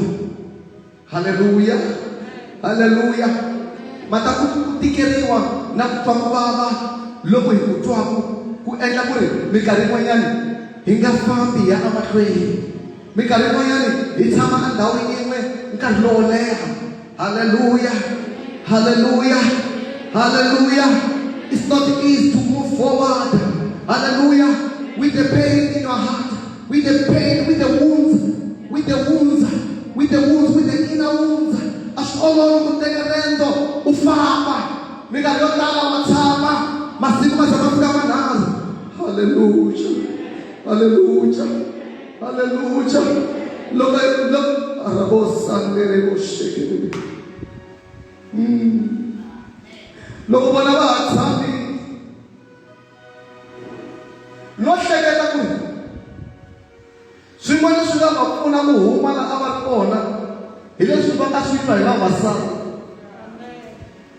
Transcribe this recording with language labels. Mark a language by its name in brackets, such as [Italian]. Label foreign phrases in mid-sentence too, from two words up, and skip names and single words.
[Tsonga] Hallelujah. Hallelujah. Mata ku tikeriwa na ku twa ku vava loko hi ku twaku ku endla ku ri minkarhi yin'wanyani hi nga fambi ya emahlweni, minkarhi yin'wanyani hi tshama a ndhawu yin'we nkarhi lowo leha. Hallelujah. Hallelujah. Hallelujah. [English] It's not easy to move forward. Hallelujah. With the pain in your heart, with the pain, with the wounds, with the inner wounds. [Tsonga] A swi olovi ku teka riendzo u famba. Minkarhi yo tala wa tshama masiku ma za ma fika manharhu. Hallelujah. Hallelujah. Hallelujah. Loko loko vona va ha tshami no hleketa ku swin'wana swi nga va pfuna ku huma laha a va ri kona hi leswi va nga swi twa hi vavasati.